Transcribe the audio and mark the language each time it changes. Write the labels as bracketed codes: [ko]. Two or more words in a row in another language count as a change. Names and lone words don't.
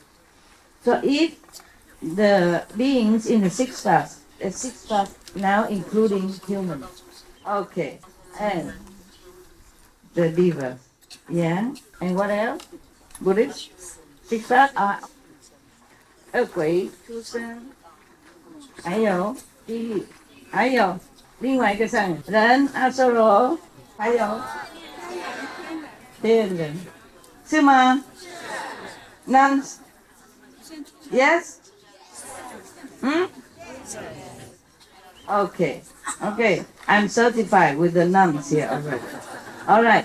[en] So if the beings in the 6 paths, the 6 paths now including humans, okay, and the divas, yeah, and what else? Buddhist 6 paths are [vi] quỷ, chúng sinh, [zh] 还有另外一个是人，阿修罗，还有天人，是吗？ [en] nuns, yes? Hmm? Okay, okay. I'm certified with the nuns here already. All right.